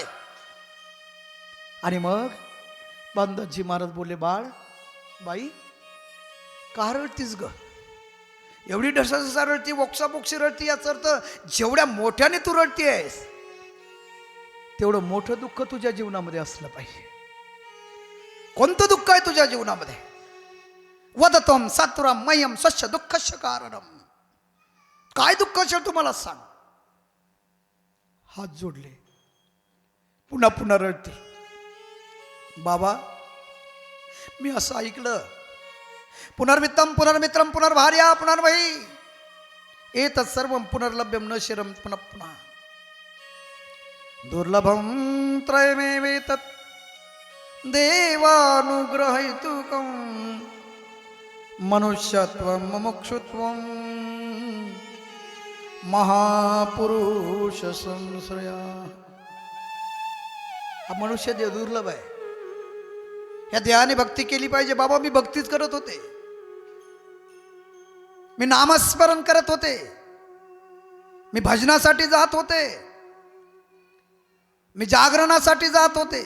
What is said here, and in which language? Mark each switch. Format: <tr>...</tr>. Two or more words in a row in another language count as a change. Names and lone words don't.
<mr>आणि मग भानदासजी महाराज बोलले, बाळ बाई का रडतीस ग? एवढी ढसाढसा रडती, बोक्साबोक्सी रडती. याचा अर्थ जेवढ्या मोठ्याने तू रडतीयस तेवढं मोठं दुःख तुझ्या जीवनामध्ये असलं पाहिजे. कोणतं दुःख आहे तुझ्या जीवनामध्ये?</mr> <sa>वदतम सातुरम मयम स्वच्छ दुःखस्य कारणम.</sa> <mr>काय दुःख असेल तुम्हाला सांग. हात जोडले, पुन्हा पुन्हा रडते. बाबा मी असं ऐकलं,</mr> <sa>पुनर्मित्तम पुनर्मित्रम पुनर्भार्या पुनर्वही. एतत् सर्वं पुनर्लभ्यं न शिरं पुनः पुनः दुर्लभं त्रयमेवेतत् देवानुग्रहैतुकं मनुष्यत्वं मुमुक्षुत्वं महापुरुष संश्रया.</sa> <mr>हा मनुष्य देव दुर्लभ आहे. या देहाने भक्ती केली पाहिजे. बाबा मी भक्तीच करत होते, मी नामस्मरण करत होते, मी भजनासाठी जात होते, मी जागरणासाठी जात होते.</mr>